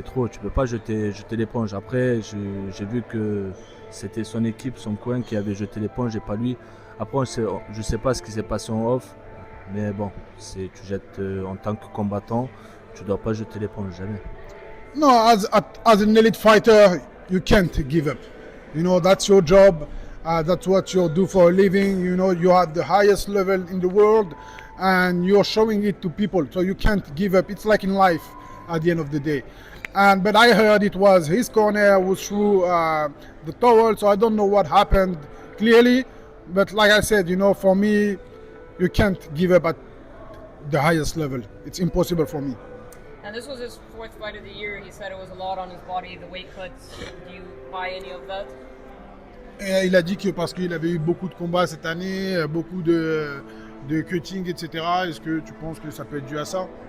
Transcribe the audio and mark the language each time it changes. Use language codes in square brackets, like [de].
[fr] Tu peux pas jeter l'éponge. Après, j'ai vu que c'était son équipe, son coin qui avait jeté l'éponge et pas lui. Après, je sais pas ce qui s'est passé en off, mais bon, tu jettes en tant que combattant, tu dois pas jeter l'éponge, jamais. [en] No, as an elite fighter, you can't give up. That's your job. That's what you do for a living. You have the highest level in the world, and you're showing it to people. So you can't give up. It's like in life, at the end of the day. But I heard it was his corner was through the towel. So I don't know what happened clearly. But like I said, for me, you can't give up at the highest level. It's impossible for me. And this was his fourth fight of the year. He said it was a lot on his body, the weight cuts. Do you buy any of that? [fr] Et il a dit que parce qu'il avait eu beaucoup de combats cette année, beaucoup de cutting, etc. Est-ce que tu penses que ça peut être dû à ça?